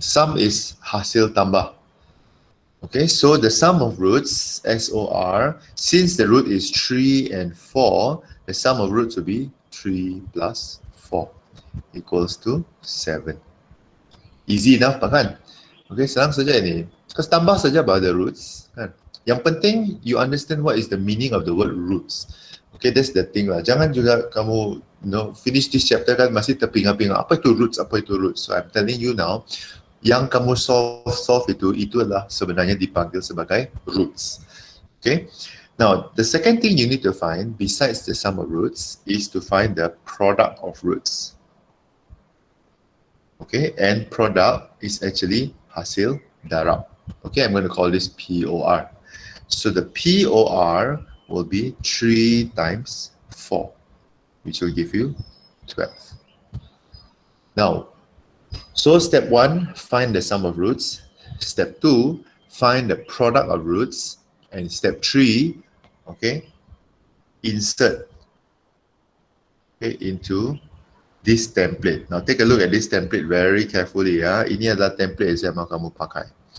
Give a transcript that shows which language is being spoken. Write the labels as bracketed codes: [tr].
[en] Sum is [ms] hasil tambah. [en] Okay, so the sum of roots, SOR, since the root is 3 and 4, the sum of roots will be 3 plus 4 equals to 7. Easy enough kan? Okay, [ms] senang saja ini. [en] Because [ms] tambah saja pada [en] roots kan. [ms] Yang penting [en] you understand what is the meaning of the word roots. Okay, that's the thing lah. [ms] Jangan juga kamu [en] finish this chapter [ms] kan masih terpinga-pinga apa itu roots, apa itu roots. [en] So I'm telling you now, [ms] yang kamu solve itu adalah sebenarnya dipanggil sebagai roots. [en] Okay. Now, the second thing you need to find, besides the sum of roots, is to find the product of roots. Okay, and product is actually [ms] hasil darab. [en] Okay, I'm going to call this POR. So the POR will be 3 times 4, which will give you 12. Now, so step 1, find the sum of roots. Step 2, find the product of roots. And step 3, okay, insert into this template. Now take a look at this template very carefully. [ms] Ini adalah template yang mau kamu pakai.